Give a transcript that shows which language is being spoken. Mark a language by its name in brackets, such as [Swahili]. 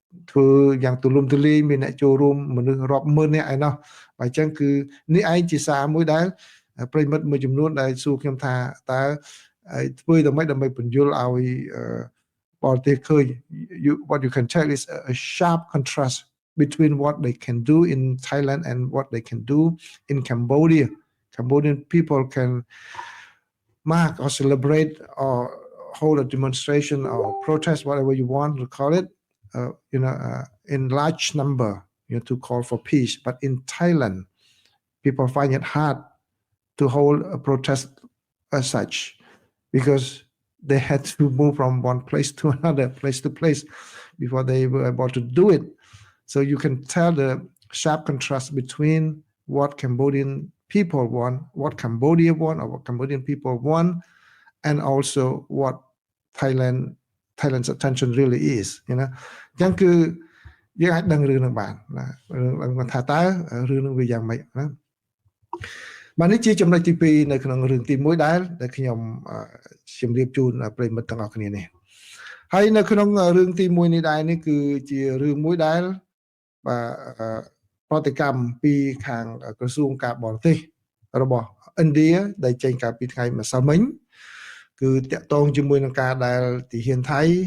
[Khmer] ធ្វើយ៉ាងទូលំទូលាយមានអ្នកចូលរួមមនុស្សរាប់ម៉ឺននាក់ឯណោះបាទអញ្ចឹងគឺនេះឯងជាសារមួយដែលប្រិមិត្តមួយចំនួនដែលសួរខ្ញុំថាតើធ្វើដើម្បីពន្យល់ឲ្យបរទេសឃើញ [English] what you can tell is a sharp contrast between what they can do in Thailand and what they can do in Cambodia. Cambodian people can mark or celebrate or hold a demonstration or protest, whatever you want to call it, in large number, to call for peace. But in Thailand, people find it hard to hold a protest as such because they had to move from one place to another, place to place, before they were able to do it. So you can tell the sharp contrast between what Cambodian people want, what Cambodia want, or what Cambodian people want, and also what Thailand's attention really is. [Khmer] ចឹងគឺយើងអាចដឹងរឿងនឹងបានណារឿងថាតើរឿងនឹងវាយ៉ាងម៉េចណាបាទនេះជាចំណុចទី2នៅក្នុងរឿងទី1ដែលខ្ញុំជម្រាបជូនប្រិយមិត្តទាំងអស់គ្នានេះហើយនៅក្នុងរឿងទី1នេះដែរនេះគឺជារឿងមួយដែលបាទប្រតិកម្មពីខាងក្រសួងការបរទេសរបស់ឥណ្ឌាដែលចេញកាលពីថ្ងៃម្សិលមិញគឺតាក់ទងជាមួយនឹងការដែលទាហានថៃ